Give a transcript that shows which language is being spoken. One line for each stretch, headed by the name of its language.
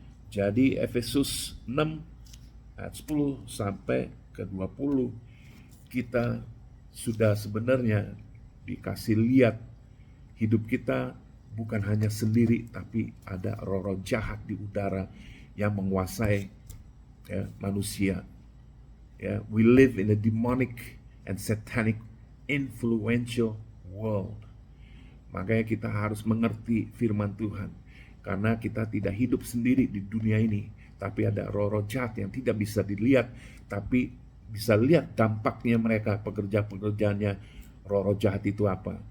Indonesian: Jadi Efesus 6 ayat 10 sampai ke 20 kita sudah sebenarnya dikasih lihat hidup kita bukan hanya sendiri, tapi ada roh-roh jahat di udara yang menguasai manusia.
English: We live in a demonic and satanic influential world.
Indonesian: Makanya kita harus mengerti firman Tuhan, karena kita tidak hidup sendiri di dunia ini, tapi ada roh-roh jahat yang tidak bisa dilihat, tapi bisa lihat dampaknya mereka, pekerjaan-pekerjaannya roh-roh jahat itu apa.